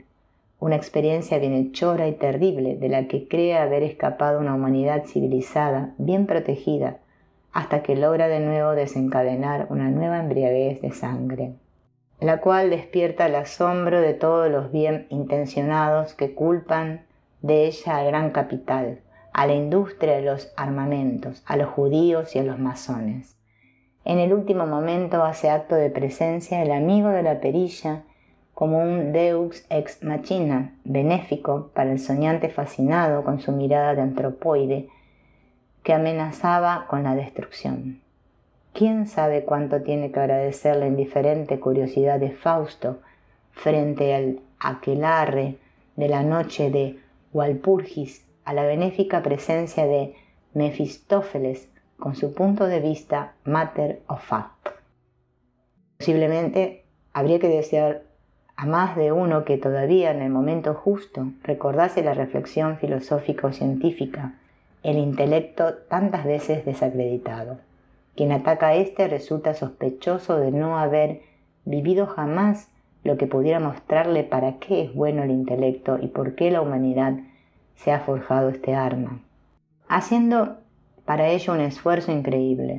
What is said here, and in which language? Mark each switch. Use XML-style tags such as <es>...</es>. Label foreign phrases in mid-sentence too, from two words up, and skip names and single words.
<es>Una experiencia bienhechora y terrible de la que cree haber escapado una humanidad civilizada, bien protegida, hasta que logra de nuevo desencadenar una nueva embriaguez de sangre, la cual despierta el asombro de todos los bien intencionados que culpan de ella al gran capital, a la industria de los armamentos, a los judíos y a los masones. En el último momento hace acto de presencia el amigo de la perilla como un</es> <la>deus ex machina,</la> <es>benéfico para el soñante fascinado con su mirada de antropoide que amenazaba con la destrucción. ¿Quién sabe cuánto tiene que agradecer la indiferente curiosidad de Fausto frente al aquelarre de la noche de Walpurgis a la benéfica presencia de Mefistófeles con su punto de vista</es> <en>matter of fact?</en> <es>Posiblemente habría que desear a más de uno que todavía en el momento justo recordase la reflexión filosófica o científica, el intelecto tantas veces desacreditado. Quien ataca a éste resulta sospechoso de no haber vivido jamás lo que pudiera mostrarle para qué es bueno el intelecto y por qué la humanidad se ha forjado este arma, haciendo para ello un esfuerzo increíble.</es>